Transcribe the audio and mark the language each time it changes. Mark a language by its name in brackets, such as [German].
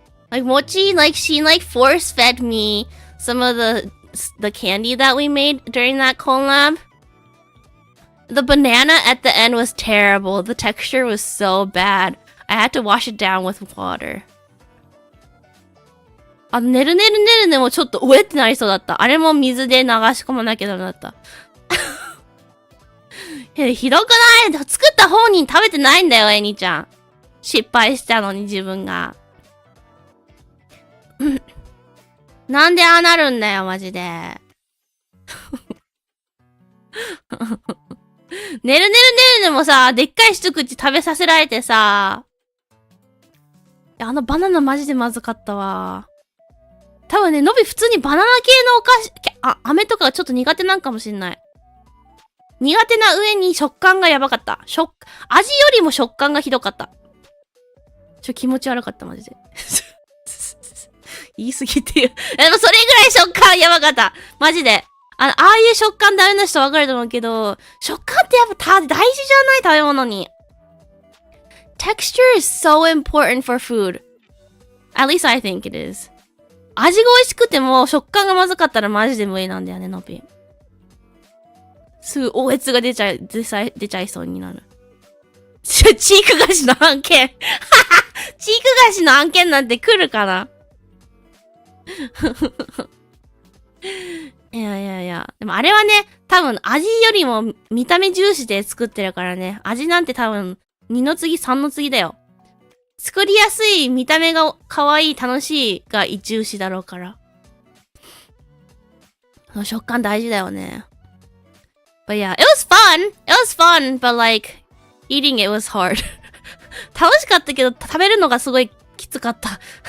[English] Like, Mochi, she force fed me some of the candy that we made during that collab. The banana at the end was terrible. The texture was so bad. I had to wash it down with water. [Japanese] ねるねるねるねもちょっと、うえってなりそうだった。あれも水で流し込まなきゃダメだった。ひどくない？作った本人食べてないんだよ、エニちゃん。失敗したのに自分が。なんでああなるんだよ、マジで。ねるねるねるねもさ、でっかい一口食べさせられてさ、あのバナナマジでまずかったわ。多分ね、のび普通にバナナ系のお菓子、飴とかがちょっと苦手なんかもしんない。苦手な上に食感がやばかった。味よりも食感がひどかった。気持ち悪かった、マジで。言い過ぎてる。でもそれぐらい食感やばかった。マジで。ああいう食感ダメな人わかると思うけど、食感ってやっぱ大事じゃない食べ物に。 [English] Texture is so important for food. At least I think it is. [Japanese] 味が美味しくても食感がまずかったらマジで無理なんだよね、のび。すぐ、おえつが出ちゃいそうになる。チーク菓子の案件。チーク菓子の案件なんて来るかないや。でもあれはね、多分味よりも見た目重視で作ってるからね。味なんて多分2の次3の次だよ。作りやすい、見た目が可愛い、楽しいが一重視だろうから。食感大事だよね。 [English] But yeah, it was fun! It was fun, but like, eating it was hard. [Japanese] 楽しかったけど、食べるのがすごいきつかった。